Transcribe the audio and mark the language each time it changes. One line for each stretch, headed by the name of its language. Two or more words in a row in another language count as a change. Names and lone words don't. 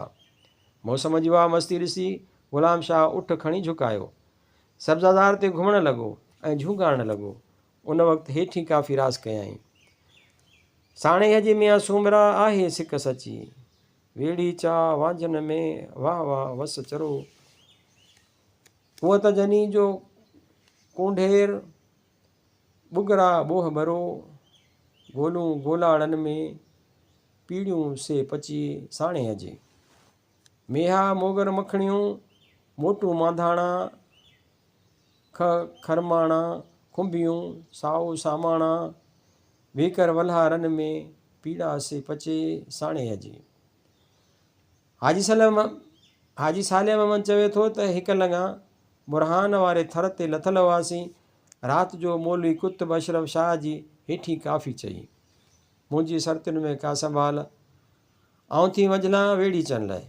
Sindhi: मौसम जी उहा मस्ती ॾिसी ग़ुलाम शाह उठ खणी झुकायो, सब्ज़ादार ते घुमणु लॻो ऐं झूंगारणु लॻो। उन वक़्तु हेठि काफ़ी रास कयाईं। साणे हजे मियां सूमरा आहे सिक सची, वेड़ी चाह वांझनि में वाह वाह वस चरो। हूअ त जनी जो कोंढेर बुगरा बोह भरो, गोलूं गोलाड़नि में पीड़ियूं से पची साणे हजे। मेहा मोगर मखणियूं मोटूं मांधाणा खरमाणा खुंबियूं साओ सामाणा, वेकर वल्हारनि में पीड़ा से पचे साणे हजे। हाजी साले ममन चवे थो त हिकु लॻा बुरहान वारे थर ते लथल हुआसीं। राति जो मौलवी कुतुब अशरफ शाह जी हेठी काफ़ी चई, मुंहिंजी सरतियुनि में का संभाल, आउं थी वंझलां वेड़ी चनि लाइ।